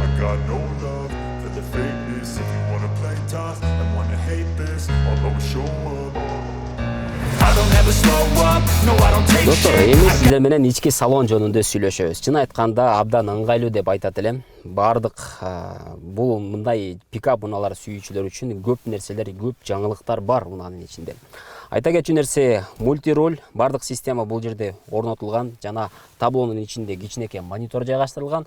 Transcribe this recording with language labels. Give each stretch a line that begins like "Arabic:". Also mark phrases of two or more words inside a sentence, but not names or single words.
English: got no love for the fakeness. If you wanna play tough and wanna hate this, I'll always show up. I don't ever slow up, no I don't take
Kyrgyz: Достор,
English: shit.
Kyrgyz: эми сиздер менен ички салон жөнүндө сүйлөшөбүз. Чын айтканда абдан ыңгайлуу деп айтат элем. Бардык бул мындай пикап унаалар сүйүүчүлөр үчүн көп нерселер, көп жаңылыктар бар унанын ичинде. Айта кетчү нерсе, мультироль бардык система бул жерде орнотулган, жана таблонун ичинде кичинекей монитор жайгаштырылган.